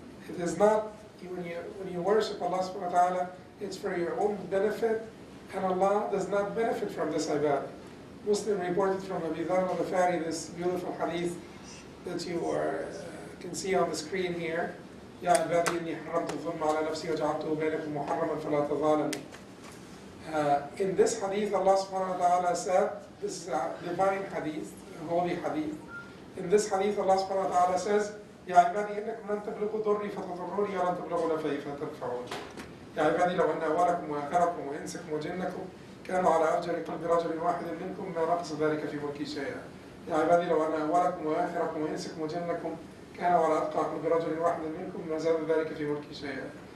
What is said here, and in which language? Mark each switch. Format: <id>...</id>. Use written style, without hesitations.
<en>It is not, when you worship Allah subhanahu wa ta'ala, it's for your own benefit, and Allah does not benefit from this ibadah. Muslim reported from Abu Dharr al-Ghifari this beautiful hadith that you can see on the screen here.</en> <ar>يا عبادي إني حرمت الظلم على نفسي وجعلته بينكم محرما فلا تظالموا.</ar> <en>In this hadith, Allah subhanahu wa ta'ala said, this is a divine hadith, a holy hadith. In this hadith, Allah subhanahu wa ta'ala says,</en> <ar>يا عبادي إنكم لن تبلغوا ضري فتضروني ولن تبلغوا نفعي فتنفعوني. يا عبادي لو أن أولكم وآخركم وإنسكم وجنكم كانوا على أفجر قلب رجل واحد منكم ما نقص ذلك في ملكي شيئا. يا عبادي لو أن أولكم وآخركم وإنسكم وجنكم كانوا على أتقى قلب رجل واحد منكم ما زاد ذلك في ملكي شيئا.</ar>